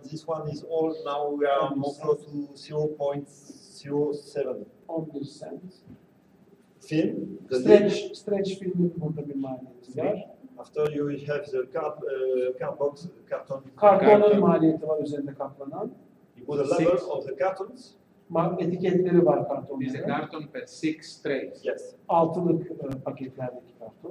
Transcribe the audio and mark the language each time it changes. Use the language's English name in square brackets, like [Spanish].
[English] This one is all now we are more close to 0.07. 11 cent. Film. [Turkish] Stretch filmin burada bir maliyeti var. [English] After you have the cardbox carton. [Turkish] Kartonun maliyeti var üzerinde kaplanan. [English] The level of the cartons. [Turkish] Etiketleri var [English] Is a [Turkish] kartonların. [English] carton per 6 trays. Yes. [Turkish] Altılık paketlerdeki karton.